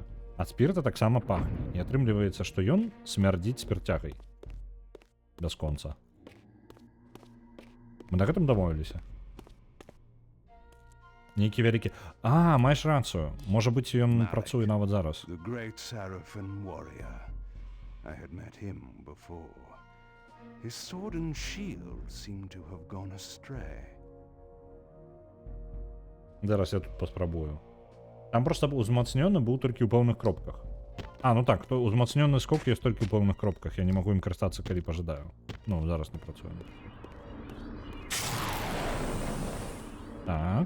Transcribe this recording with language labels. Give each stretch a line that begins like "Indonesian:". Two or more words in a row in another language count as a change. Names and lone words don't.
Belarusian: Ад спірта таксама пахне. І атрымліваецца, што ён смярдзіць спіртягай. Бясконца. Мы на гэтым дамовіліся? Нейкі вялікі... А, маеш рацыю. Можа быць, ён працуе нават зараз.
English: The great Sarafan warrior. I had met him before. His sword and shield seem to have gone astray.
Belarusian: Зараз я тут паспрабую. Там просто узмацнёны быў толькі ў пэўных кропках. А, ну так, то узмацнёны скок ёсць толькі ў пэўных кропках. Я не магу ім карыстацца, калі пажадаю. Ну, зараз не працуе. Так.